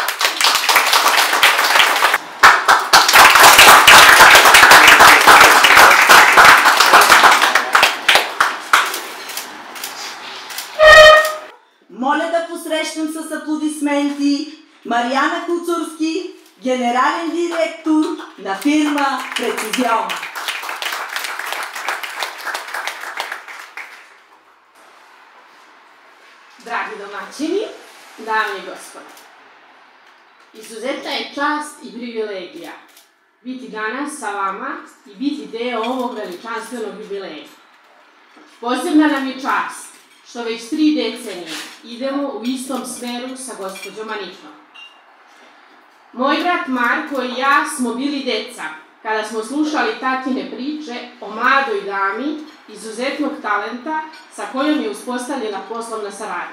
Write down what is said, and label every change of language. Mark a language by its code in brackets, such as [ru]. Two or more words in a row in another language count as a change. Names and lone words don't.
[bg] Моля да посрещнем с аплодисменти Мариана Куцурски, генерален директор на фирма Прецизион. [sr] Драги домачини, дами и господа, izuzetna je čast i privilegija biti danas sa vama i biti deo ovog veličanstvenog jubileja. Posebna nam je čast što već 3 decenije idemo u istom smeru sa gospođom Anitom. Moj brat Marko i ja smo bili deca kada smo slušali tatine priče o mladoj dami izuzetnog talenta sa kojom je uspostavljena poslovna saradnja.